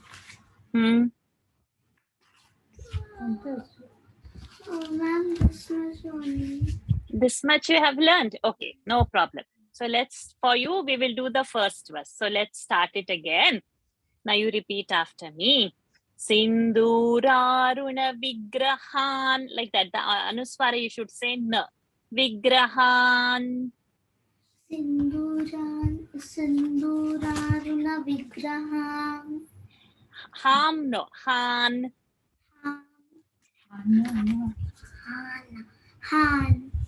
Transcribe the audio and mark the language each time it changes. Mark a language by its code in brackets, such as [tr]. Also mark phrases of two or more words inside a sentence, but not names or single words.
[en] Ma'am, this was only. This much you have learned. Okay, no problem. So for you, we will do the first verse. So let's start it again. Now you repeat after me. [sa] Sindhuraruna Vigrahan. [en] Like that. The Anuswara you should say na. [sa] Vigrahan. Sindhuraruna Vigraham. Ham no. Han. Han.